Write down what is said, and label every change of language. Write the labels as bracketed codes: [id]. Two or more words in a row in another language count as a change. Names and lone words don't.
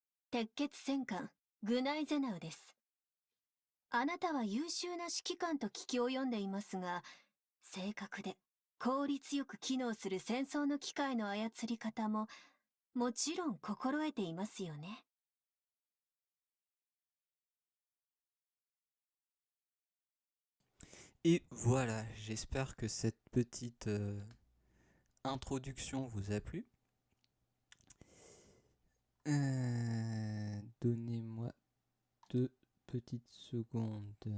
[ja] 鉄血戦艦グナイゼナウです。あなたは優秀な指揮官と聞き及んでいますが、正確で効率よく機能する戦争の機械の操り方ももちろん心得ていますよね。 [fr] Et voilà, j'espère que cette petite introduction vous a plu. Donnez-moi 2 petites secondes.